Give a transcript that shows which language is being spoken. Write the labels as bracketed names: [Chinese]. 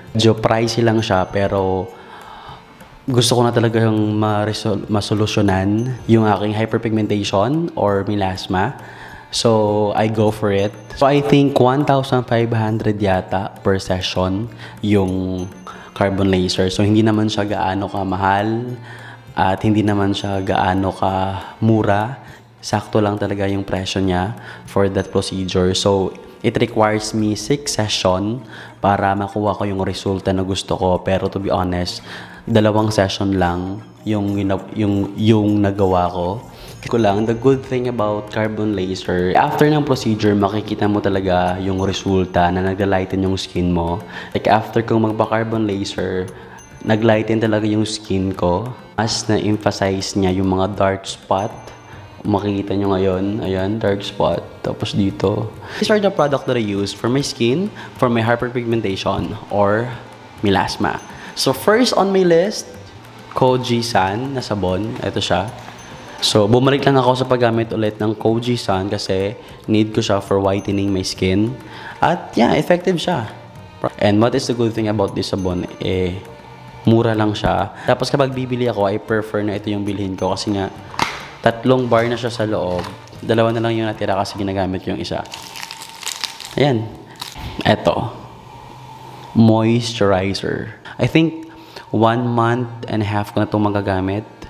[Filipino] Medyo pricey lang siya pero gusto ko na talaga yung masolusyonan yung aking hyperpigmentation or melasma. [English] So, I go for it. So, I think 1,500 yata per session yung carbon laser. [Filipino] So, hindi naman siya gaano ka mahal at hindi naman siya gaano ka mura. Sakto lang talaga yung presyo niya [English] for that procedure. So, it requires me 6 session [Filipino] para makuha ko yung resulta na gusto ko. Pero [English] to be honest, [Filipino] 2 session lang yung nagawa ko. [English] The good thing about carbon laser, [Filipino] after ng procedure, makikita mo talaga yung resulta na nag-lighten yung skin mo. Like after kong magpa-carbon laser, nag-lighten talaga yung skin ko. Mas na-emphasize niya yung mga dark spot. Makikita nyo ngayon, ayan, dark spot. Tapos dito. [English] These are the product that I use for my skin, for my hyperpigmentation, or melasma. [Filipino] So first on my list, Koji-san na sabon. Ito siya. So, bumalik lang ako sa paggamit ulit ng Koji-san kasi need ko siya [English] for whitening my skin. [Filipino] At yeah, effective siya. [English] And what is the good thing about this sabon? [Filipino] Mura lang siya. Tapos kapag bibili ako, [English] I prefer [Filipino] na ito yung bilhin ko kasi nga 3 bar na siya sa loob. 2 na lang yung natira kasi ginagamit yung isa. Ayan. Eto. Moisturizer. I think 1.5 months ko na itong magagamit.